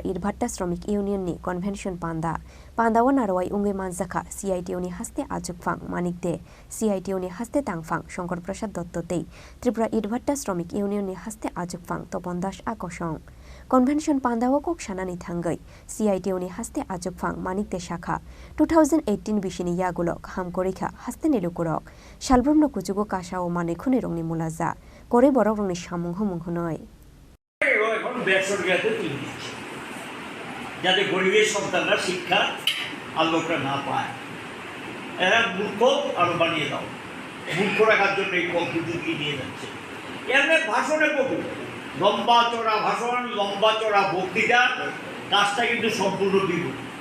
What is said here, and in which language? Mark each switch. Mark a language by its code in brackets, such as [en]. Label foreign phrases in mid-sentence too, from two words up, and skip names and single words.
[trp] इटबाट्टा श्रमिक इउनियननि कन्भेन्शन पान्दा पान्दावा नारवाई उंगे मानजाखा सीआईटीयूनि हास्ते आजुकफां मानिक दे सीआईटीयूनि हास्ते तांगफां शंकर प्रसाद दत्तते त्रिपुरा इटबाट्टा श्रमिक इउनियननि हास्ते आजुकफां तपन दास आकर्षण कन्भेन्शन पान्दाव कक सानानि थांगै CITO-नि हास्ते आजोगफां मानिकते शाखा 2018 बिसिनि यागुलक हामकरिखा हास्तेनि लुकुरक सालब्रमनो कुजुगो कासाओ मानेखुनि रंनि मुलाजा करे बरक रंनि सामुं हुमुं हुनय [bn] এখন বেসরকারিতে তুলে দিচ্ছে যাতে গরিবের সন্তানরা শিক্ষা আলোকটা না পায় এরা মূর্খ আরো বানিয়ে দাও মূর্খ রাখার জন্য এই পদ্ধতিটি নিয়ে যাচ্ছে এমনি ভাষণে কবি লম্বা চড়া ভাষণ লম্বা চড়া বক্তৃতা কাজটা কিন্তু সম্পূর্ণ বিপরীত